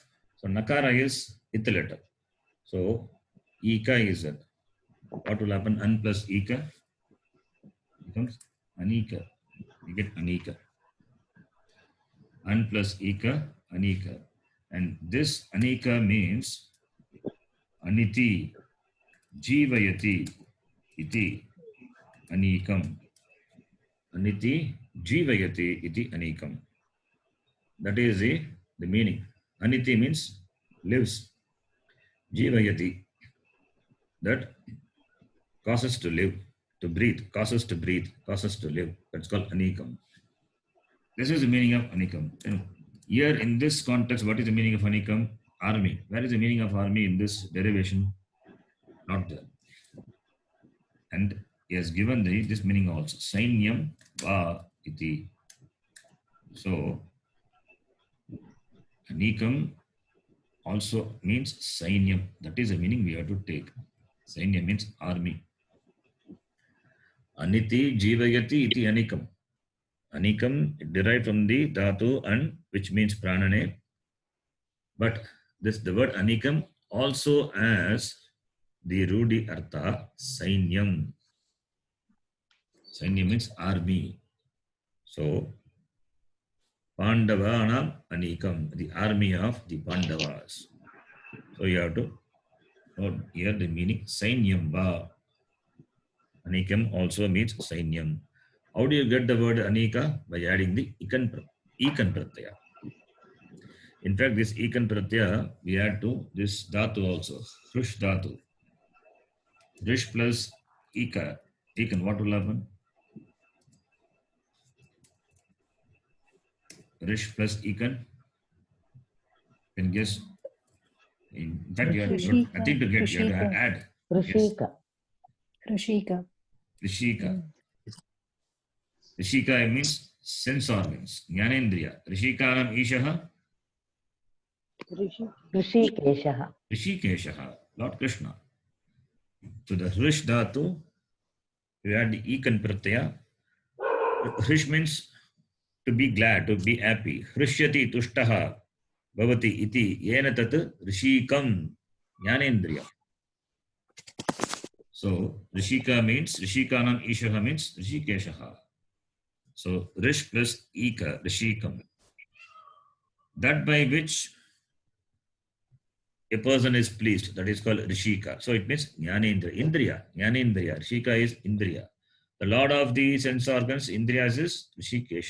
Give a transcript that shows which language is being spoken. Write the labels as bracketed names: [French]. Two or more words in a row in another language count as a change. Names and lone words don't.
[English] So nakara is ith letter. So eka is that. What will happen? An plus eka becomes anika. You get anika. An plus eka, anika. And this anika means [Sanskrit] अनिति जीवयति इति अनीकम्. अनिति जीवयति इति अनीकम्. [English] That is the meaning. Aniti means lives. Jivayati, that causes to live, to breathe, causes to breathe, causes to live. That's called anikam. This is the meaning of anikam. Here in this context, what is the meaning of anikam? Army. Where is the meaning of army in this derivation? Not there. And he has given this meaning also. [Sanskrit] सैन्यं वा इति. [English] So anikam also means sainyam. That is the meaning we have to take. Sainyam means army. [Sanskrit] अनिति जीवयति इति अनीकम्. [English] Anikam derived from the dhatu an, which means pranane. But the word anikam also has the [Sanskrit] रूढि अर्थ सैन्यम्. [English] Sainyam means army. So [Sanskrit] पाण्डवानाम् अनीकम्, [English] the army of the Pandavas. So you have to note here the meaning [Sanskrit] सैन्यं वा. [English] Anikam also means sainyam. How do you get the word anika? By adding the [Sanskrit] एकन् प्रत्यय. [English] In fact, this [Sanskrit] एकन् प्रत्यय [English] we add to this dhatu also. [Sanskrit] हृष् धातु. [English] Hrish plus ekan. What will happen? Hrish plus ekan. You can guess. In fact, you have nothing to get. You have to add. Rishika. Rishika. Rishika. Rishika means sense organs. Jnanendriya. [Sanskrit] हृषीकाणाम् ईशः. [English] Rishikeshaha. Rishikeshaha. Lord Krishna. So the Hrish dhatu, you add the [Sanskrit] एकन् प्रत्यय. [English] Hrish means to be glad, to be happy. [Sanskrit] हृष्यति तुष्टः भवति इति येन तत् हृषीकम् ज्ञानेन्द्रिय. [English] So Rishika means, [Sanskrit] हृषीकाणाम् ईशः [English] means Rishikeshaha. So Rish plus Eka, Rishikam. that by which a person is pleased, that is called Rishika. So it means [Sanskrit] ज्ञानेन्द्र इन्द्रिय ज्ञानेन्द्रिय. [English] Rishika is Indriya. The lord of the sense organs, Indriyas, is Rishikesha.